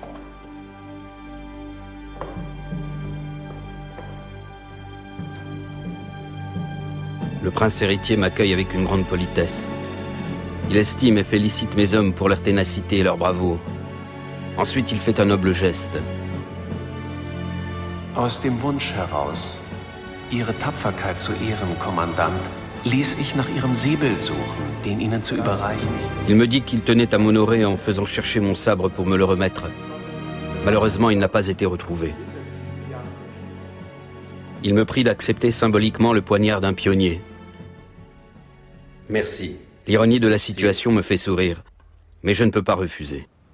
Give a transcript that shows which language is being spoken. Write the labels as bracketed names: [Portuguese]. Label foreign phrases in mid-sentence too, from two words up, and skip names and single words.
[French] Le prince héritier m'accueille avec une grande politesse. Il estime et félicite mes hommes pour leur ténacité et leur bravoure. Ensuite, il fait un noble geste. [German] Aus dem Wunsch heraus, Ihre Tapferkeit zu ehren, Kommandant, ließ ich nach Ihrem Säbel suchen, den Ihnen zu überreichen. [French] Il me dit qu'il tenait à m'honorer en faisant chercher mon sabre pour me le remettre. Malheureusement, il n'a pas été retrouvé. Il me prie d'accepter symboliquement le poignard d'un pionnier. Merci. L'ironie de la situation me fait sourire, mais je ne peux pas refuser.